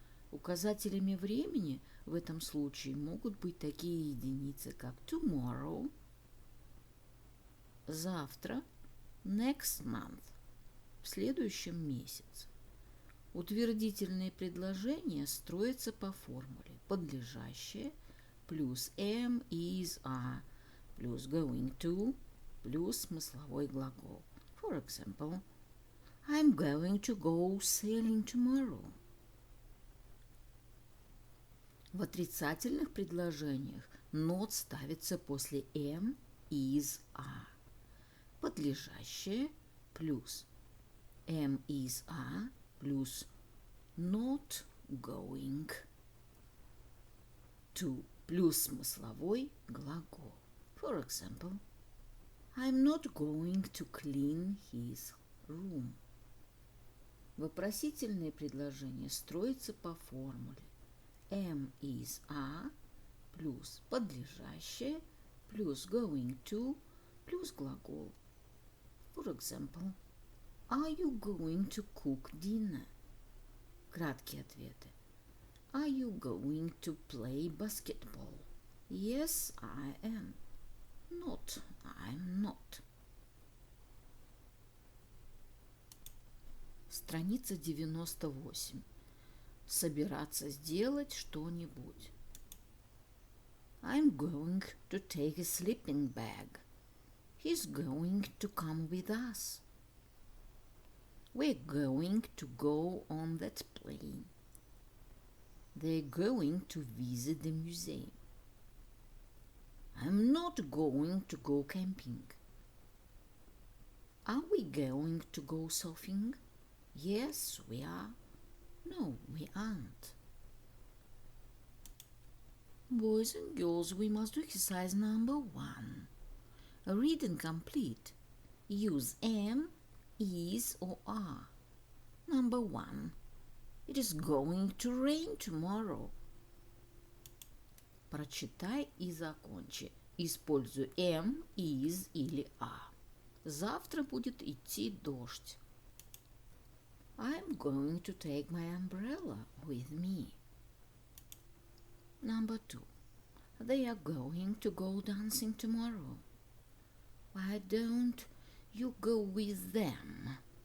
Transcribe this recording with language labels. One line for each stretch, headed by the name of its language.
Russian: Указателями времени в этом случае могут быть такие единицы, как tomorrow, завтра, next month, в следующем месяце. Утвердительные предложения строятся по формуле подлежащее плюс am, is, are плюс going to плюс смысловой глагол.
English: For example, I'm going to go sailing tomorrow.
Russian: В отрицательных предложениях not ставится после am, is, are. Подлежащее плюс am, is, are плюс not going to плюс смысловой глагол.
English: For example, I'm not going to clean his room.
Russian: Вопросительные предложения строятся по формуле am, is, are плюс подлежащее плюс going to плюс глагол.
English: For example, are you going to cook dinner?
Russian: Краткие ответы.
English: Are you going to play basketball? Yes, I am. Not, I'm not.
Russian: Страница 98. Собираться сделать что-нибудь.
English: I'm going to take a sleeping bag. He's going to come with us. We're going to go on that plane. They're going to visit the museum. I'm not going to go camping. Are we going to go surfing? Yes, we are. No, we aren't. Boys and girls, we must do exercise number 1. Read and complete. Use am, is, or are. Number 1. It is going to rain tomorrow.
Russian: Прочитай и закончи. Используй am, is или are. Завтра будет идти дождь.
English: I'm going to take my umbrella with me. Number 2. They are going to go dancing tomorrow. Why don't you go with them?